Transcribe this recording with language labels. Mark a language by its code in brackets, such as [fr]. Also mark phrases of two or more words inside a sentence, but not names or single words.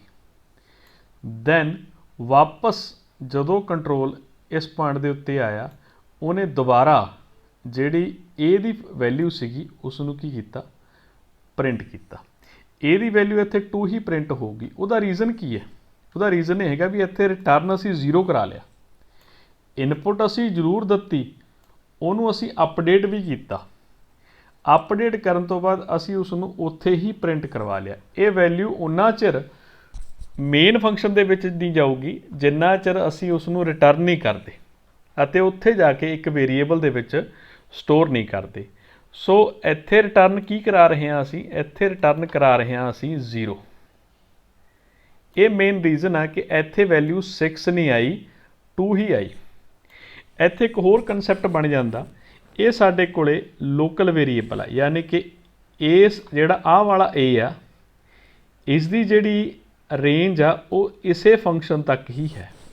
[pa] ਦੈਨ ਵਾਪਸ ਜਦੋਂ ਕੰਟਰੋਲ ਇਸ ਪੁਆਇੰਟ ਦੇ ਉੱਤੇ ਆਇਆ, ਉਹਨੇ ਦੁਬਾਰਾ ਜਿਹੜੀ a ਦੀ ਵੈਲਿਊ ਸੀਗੀ ਉਸ ਨੂੰ ਕੀ ਕੀਤਾ, ਪ੍ਰਿੰਟ ਕੀਤਾ। a ਦੀ ਵੈਲਿਊ ਇੱਥੇ 2 ਹੀ ਪ੍ਰਿੰਟ ਹੋਊਗੀ। ਉਹਦਾ ਰੀਜ਼ਨ ਕੀ ਹੈ, ਉਹਦਾ ਰੀਜ਼ਨ ਇਹ ਹੈਗਾ ਵੀ ਇੱਥੇ ਰਿਟਰਨ ਅਸੀਂ 0 ਕਰਾ ਲਿਆ। ਇਨਪੁਟ ਅਸੀਂ ਜ਼ਰੂਰ ਦਿੱਤੀ, ਉਹਨੂੰ ਅਸੀਂ ਅਪਡੇਟ ਵੀ ਕੀਤਾ। ਅਪਡੇਟ ਕਰਨ ਤੋਂ ਬਾਅਦ ਅਸੀਂ ਉਸਨੂੰ ਉੱਥੇ ਹੀ ਪ੍ਰਿੰਟ ਕਰਵਾ ਲਿਆ। ਇਹ ਵੈਲਿਊ ਉੰਨਾ ਚਿਰ [en] main function [pa] ਦੇ ਵਿੱਚ ਨਹੀਂ ਜਾਊਗੀ ਜਿੰਨਾ ਚਿਰ ਅਸੀਂ ਉਸਨੂੰ ਰਿਟਰਨ ਨਹੀਂ ਕਰਤੇ ਅਤੇ ਉੱਥੇ ਜਾਕੇ ਇੱਕ ਵੇਰੀਏਬਲ ਦੇ ਵਿੱਚ ਸਟੋਰ ਨਹੀਂ ਕਰਤੇ। ਸੋ ਇੱਥੇ ਰਿਟਰਨ ਕੀ ਕਰਾ ਰਹੇ ਹੈਂ ਅਸੀਂ, ਇੱਥੇ ਰਿਟਰਨ ਕਰਾ ਰਹੇ ਹੈਂ ਅਸੀਂ 0। ਇਹ ਮੇਨ ਰੀਜ਼ਨ ਹੈ ਕਿ ਇੱਥੇ ਵੈਲਿਊ 6 ਨਹੀਂ ਆਈ, 2 ਹੀ ਆਈ। ਇੱਥੇ ਇੱਕ ਹੋਰ ਕੰਸੈਪਟ ਬਣ ਜਾਂਦਾ, ਇਹ ਸਾਡੇ ਕੋਲੇ [en] local variable [pa] ਹੈ, ਯਾਨੀ ਕਿ ਇਸ ਜਿਹੜਾ ਆ ਵਾਲਾ ਏ ਆ ਇਸਕੀ ਜਿਹੜੀ ਰੇਂਜ ਆ ਵੋ ਇਸੇ ਫੰਕਸ਼ਨ ਤੱਕ ਹੀ ਹੈ।